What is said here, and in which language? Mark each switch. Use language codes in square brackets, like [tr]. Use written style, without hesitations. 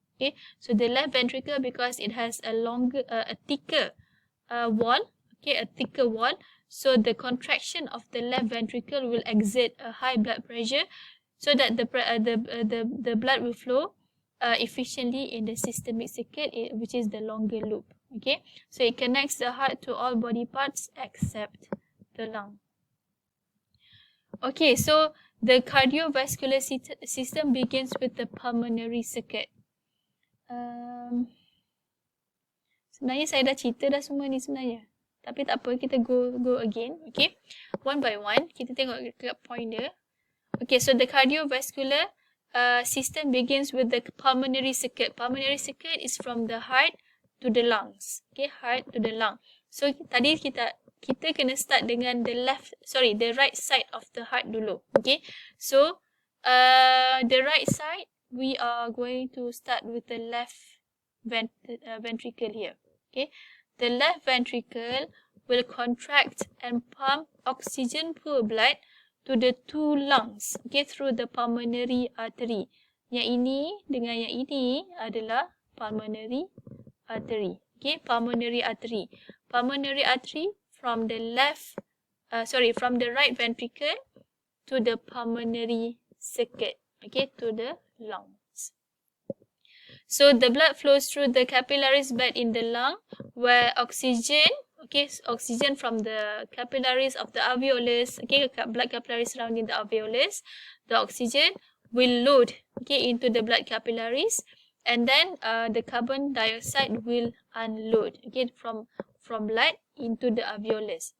[en] Okay, so the left ventricle, because it has a longer, a thicker wall, okay, a thicker wall, so the contraction of the left ventricle will exert a high blood pressure, so that the blood will flow efficiently in the systemic circuit, which is the longer loop. Okay, so it connects the heart to all body parts except the lung. Okay, so the cardiovascular system begins with the pulmonary circuit. [ms] Sebenarnya saya dah cerita dah semua ni sebenarnya. Tapi tak apa, kita [en] go again. Okay, one by one, [ms] kita tengok dekat point dia. [en] Okay, so the cardiovascular system begins with the pulmonary circuit. Pulmonary circuit is from the heart to the lungs. Okay, heart to the lung. So [ms] tadi kita kena start dengan [en] the right side of the heart dulu. Okay, so the right side, we are going to start with the left ventricle here. Okay, the left ventricle will contract and pump oxygen poor blood to the two lungs, okay, through the pulmonary artery. [ms] Yang ini dengan yang ini adalah pulmonary artery. [en] Okay, pulmonary artery. Pulmonary artery from the right ventricle to the pulmonary circuit, okay, to the lungs. So the blood flows through the capillaries bed in the lung, where oxygen, okay, oxygen from the capillaries of the alveolus, okay, blood capillaries surrounding the alveolus, the oxygen will load, okay, into the blood capillaries, and then the carbon dioxide will unload, okay, from blood into the alveolus.